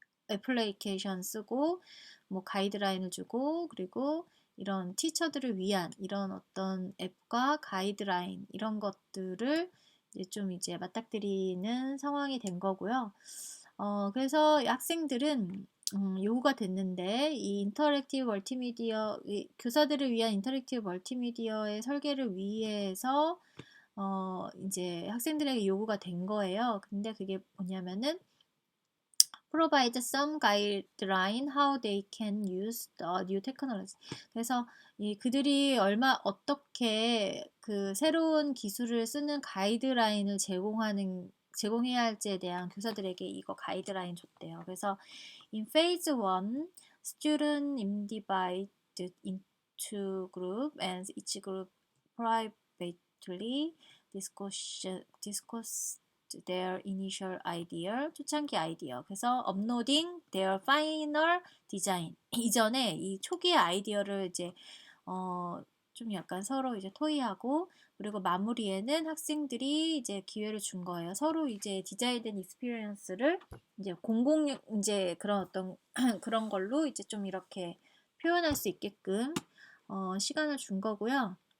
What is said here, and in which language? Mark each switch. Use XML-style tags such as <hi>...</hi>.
<ko>애플리케이션 쓰고 뭐 가이드라인을 주고, 그리고 이런 티처들을 위한 이런 어떤 앱과 가이드라인 이런 것들을 이제 좀 이제 맞닥뜨리는 상황이 된 거고요. 그래서 학생들은 요구가 됐는데, 이 인터랙티브 멀티미디어, 교사들을 위한 인터랙티브 멀티미디어의 설계를 위해서 이제 학생들에게 요구가 된 거예요. 근데 그게 뭐냐면은</ko> <en>provide some guideline how they can use the new technology.</en> <ko>그래서 그들이 어떻게 그 새로운 기술을 쓰는 가이드라인을 제공해야 할지에 대한 교사들에게 이거 가이드라인 줬대요. 그래서</ko> <en>in phase 1, student divided into group and each group private shortly discuss their initial idea,</en> <ko>초창기 아이디어. 그래서</ko> <en>uploading their final design.</en> <ko>이전에 이 초기의 아이디어를 이제 좀 약간 서로 이제 토의하고, 그리고 마무리에는 학생들이 이제 기회를 준 거예요. 서로 이제 디자인된 익스피리언스를 이제 이제 그런 어떤 그런 걸로 이제 좀 이렇게 표현할 수 있게끔 시간을 준 거고요.</ko>